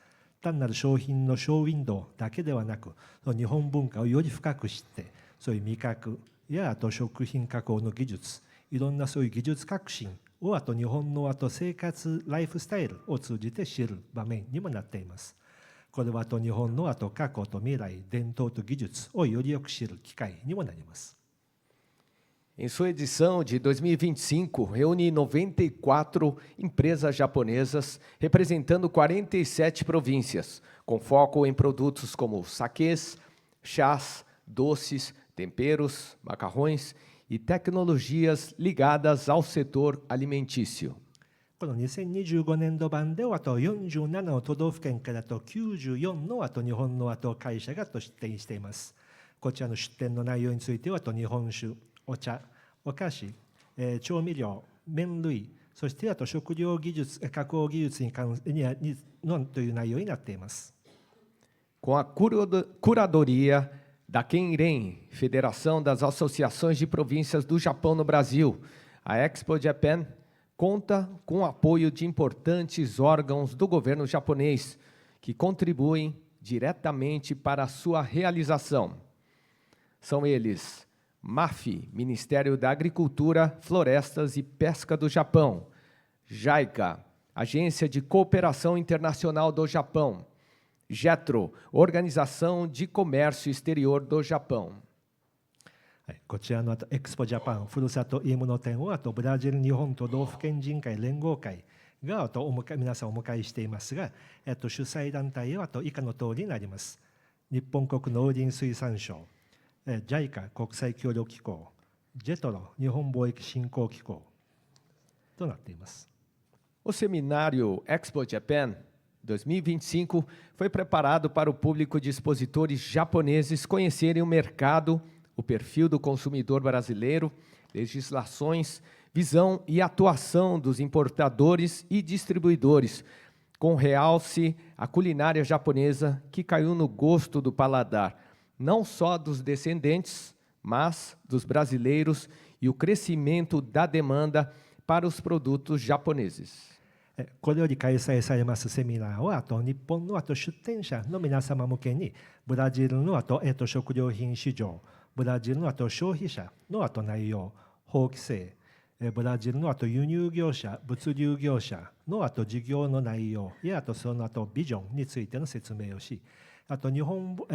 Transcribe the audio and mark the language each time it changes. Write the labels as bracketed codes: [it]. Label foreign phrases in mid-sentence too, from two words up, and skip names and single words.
[ja] 単なる商品のショーウィンドウだけではなく、日本文化をより深く知って、そういう味覚や食品加工の技術、いろんなそういう技術革新を日本の生活ライフスタイルを通じて知る場面にもなっています。これは日本の過去と未来、伝統と技術をよりよく知る機会にもなります。 [pt] Em sua edição de 2025, reúne 94 empresas japonesas, representando 47 províncias, com foco em produtos como saquês, chás, doces, temperos, macarrões e tecnologias ligadas ao setor alimentício. [ja] この2025年度版では47の都道府県から94の日本の会社が出展しています。こちらの出展の内容については日本酒、お茶、お菓子、調味料、麺類、そして食料技術、加工技術にという内容になっています。 [pt] Com a curadoria da Kenren, Federação das Associações de Províncias do Japão no Brasil, a Expo Japan conta com o apoio de importantes órgãos do governo japonês, que contribuem diretamente para a sua realização. São eles MAFI, Ministério da Agricultura, Florestas e Pesca do Japão, JICA, Agência de Cooperação Internacional do Japão, JETRO, Organização de Comércio Exterior do Japão. [ja] こちらのエクスポジャパンふるさといいもの展をブラジル日本都道府県人会連合会が皆さんお迎えしていますが、主催団体は以下の通りになります。日本国農林水産省、JICA 国際協力機構、JETRO 日本貿易振興機構となっています。 [pt] O seminário Expo Japan 2025 foi preparado para o público de expositores japoneses conhecerem o mercado, o perfil do consumidor brasileiro, legislações, visão e atuação dos importadores e distribuidores, com realce à culinária japonesa que caiu no gosto do paladar, não só dos descendentes, mas dos brasileiros e o crescimento da demanda para os produtos japoneses. [ja] これより開催されますセミナーは日本の出展者の皆様向けにブラジルの食料品市場、ブラジルの消費者の内容、法規制、ブラジルの輸入業者、物流業者の事業の内容やそのビジョンについての説明をし、日本